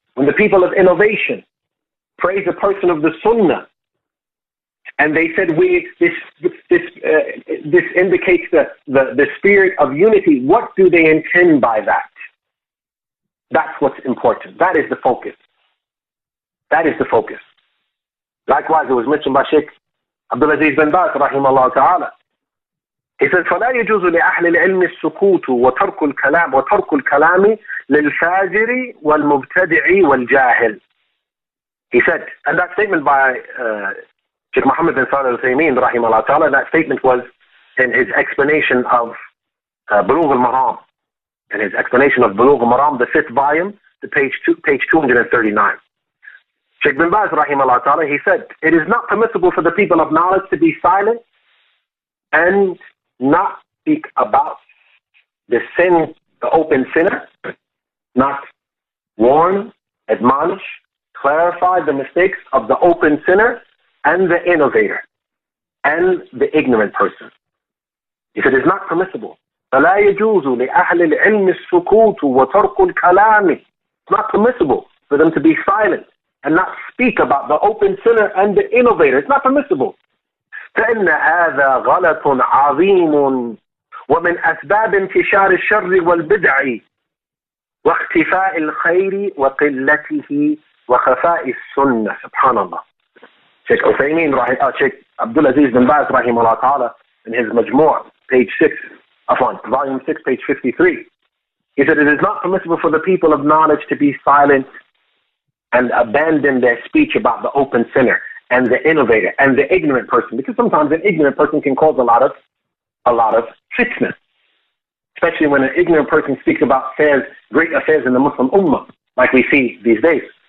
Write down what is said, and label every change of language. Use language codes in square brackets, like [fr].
[en] When the people of innovation praise a person of the Sunnah, and they said this indicates the spirit of unity, what do they intend by that? That's what's important. That is the focus. That is the focus. Likewise, it was mentioned by Sheikh Abdulaziz bin Baz, rahimahullah ta'ala. [ar] He said, فَلَا يَجُوزُ لِأَهْلِ الْعِلْمِ السُّكُوتُ وَتَرْكُ الْكَلَامِ لِلْفَاجِرِ وَالْمُبْتَدِعِ وَالْجَاهِلِ. [en] He said, and that statement by Sheikh Muhammad bin Salih al-Uthaymeen, rahimahullah ta'ala, that statement was in his explanation of Bulugh al-Maram. In his explanation of Bulugh al-Maram, the 5th volume, the page 239. Sheikh bin Baz, rahimahullah ta'ala, he said, it is not permissible for the people of knowledge to be silent and not speak about the sin, the open sinner, not warn, admonish, clarify the mistakes of the open sinner and the innovator and the ignorant person. He said, it's not permissible. [ar] فَلَا يَجُوزُ لِأَهْلِ الْعِلْمِ السُّكُوتُ وَتَرْكُ الْكَلَامِ. [en] It's not permissible for them to be silent and not speak about the open sinner and the innovator. It's not permissible. [ar] فإن هذا غلط عظيم ومن أسباب انتشار الشر والبدع واختفاء الخير وقلته وخفاء السنة. سبحان الله. [en] Sheikh Uthaymeen, Sheikh Abdulaziz bin Baz, rahimahullah ta'ala, in his Majmu', page 6, volume 6, page 53, he said, it is not permissible for the people of knowledge to be silent and abandon their speech about the open sinner and the innovator and the ignorant person, because sometimes an ignorant person can cause a lot of fitna, especially when an ignorant person speaks about great affairs in the Muslim Ummah, like we see these days.